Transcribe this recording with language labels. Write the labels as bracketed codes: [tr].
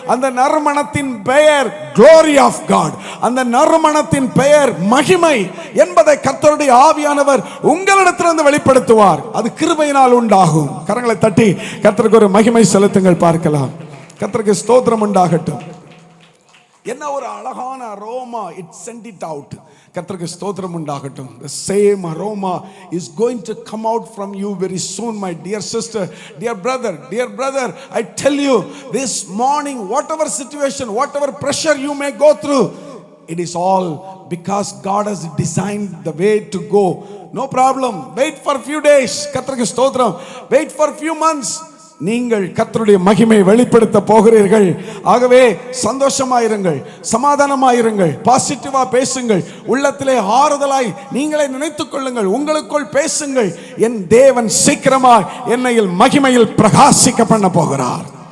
[ta] அந்த நறுமணத்தின் பெயர் [en] glory of God. [ta] அந்த நறுமணத்தின் பெயர் மகிமை என்பதை கர்த்தருடைய ஆவியானவர் உங்களிடத்திலிருந்து வெளிப்படுத்துவார். அது கிருபையினால் உண்டாகும். கரங்களை தட்டி கர்த்தருக்கு ஒரு மகிமை செலுத்துங்கள் பார்க்கலாம். கர்த்தருக்கு ஸ்தோத்திரம் உண்டாகட்டும். என்ன ஒரு அழகான aroma, [en] It sent it out. [ta] கர்த்தருக்கு ஸ்தோத்திரம் உண்டாகட்டும். [en] The same aroma is going to come out from you very soon, my dear sister, dear brother, I tell you this morning, whatever situation, whatever pressure you may go through, it is all because God has designed the way to go. No problem. Wait for few days. [ta] கர்த்தருக்கு ஸ்தோத்திரம். [en] Wait for few months. [ta] நீங்கள் கர்த்தருடைய மகிமையை வெளிப்படுத்த போகிறீர்கள். ஆகவே சந்தோஷமாயிருங்கள், சமாதானமாயிருங்கள், பாசிட்டிவா பேசுங்கள், உள்ளத்திலே ஆறுதலாய் நீங்களே நினைத்துக் கொள்ளுங்கள், உங்களுக்குள் பேசுங்கள். என் தேவன் சீக்கிரமாய் என்னையில் மகிமையில் பிரகாசிக்க பண்ண போகிறார்.